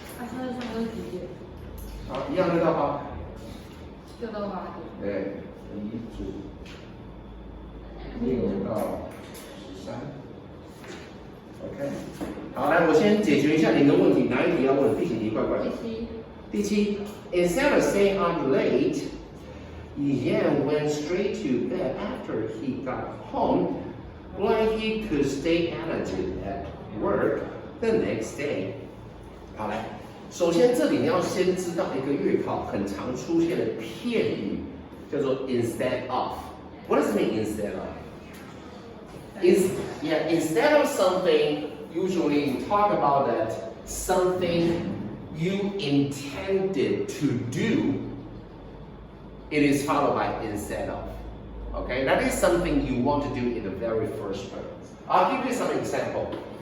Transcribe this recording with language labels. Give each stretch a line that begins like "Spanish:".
Chinese: 现在上的是几页好，一样6到8。？6到8页。对，题主6到13。 OK， 好，来，我先解决一下您的问题，哪一题要问？第几题？快快。第7
English: ，Instead of saying I'm late, Yan went straight to bed after he got home, knowing he could stay energetic at work the next day.
Chinese: 好，来，首先这里你要先知道一个月考很常出现的片语，叫做
English: instead of。 What does it mean instead of? Instead of something, usually you talk about that something you intended to do, it is followed by instead of. Okay, that is something you want to do in the very first place. I'll give you some example.